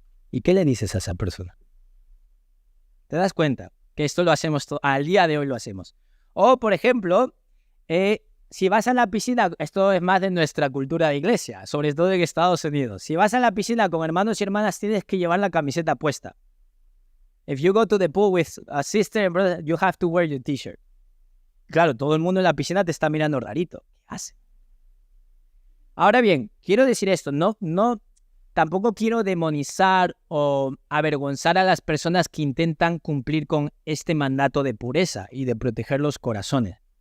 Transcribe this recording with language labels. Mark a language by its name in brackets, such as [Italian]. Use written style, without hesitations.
[Spanish] ¿Y qué le dices a esa persona? ¿Te das cuenta que esto lo hacemos al día de hoy lo hacemos? O, por ejemplo, si vas a la piscina, esto es más de nuestra cultura de iglesia, sobre todo en Estados Unidos. Si vas a la piscina con hermanos y hermanas, tienes que llevar la camiseta puesta. [English] If you go to the pool with a sister and brother, you have to wear your t-shirt. [Spanish] Claro, todo el mundo en la piscina te está mirando rarito. ¿Qué hace? Ahora bien, quiero decir esto, tampoco quiero demonizar o avergonzar a las personas que intentan cumplir con este mandato de pureza y de proteger los corazones.